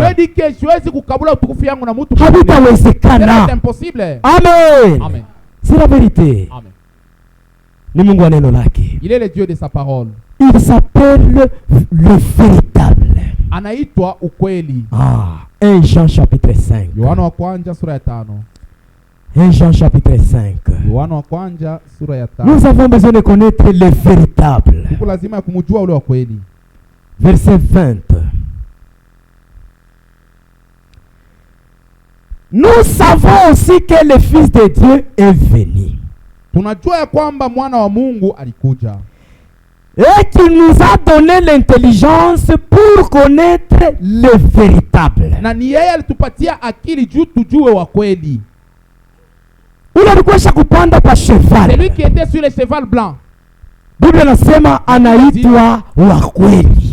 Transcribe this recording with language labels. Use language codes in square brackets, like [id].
[fr] Je dis que [sw] siwezi kukabula utukufu yangu na mtu. Habitawezekana. [fr] C'est impossible. Amen. Amen. C'est la vérité. Amen. [sw] Ni Mungu wa neno lake. [fr] Il est le Dieu de sa parole. Il s'appelle le véritable. [sw] Anaitwa ukweli. [fr] 1 Jean chapitre 5. [sw] Yohana wa kwanza sura ya 5. [fr] 1 Jean chapitre 5. [sw] Yohana wa kwanza sura ya 5. [fr] Nous avons besoin de connaître le véritable. [sw] Tuko lazima ya kumjua ule wa kweli. [fr] Verset 20. Nous savons aussi que le Fils de Dieu est venu. [sw] Tunajua ya kwamba mwana wa Mungu alikuja. [fr] Et qu'il nous a donné l'intelligence pour connaître le véritable. [sw] Na ni yeye alitupatia akili juu tujue wa kweli. Ule alikuwa kupanda pa cheval. [fr] Celui qui était sur le cheval blanc. [sw] Biblia nasema anaitwa wa kweli.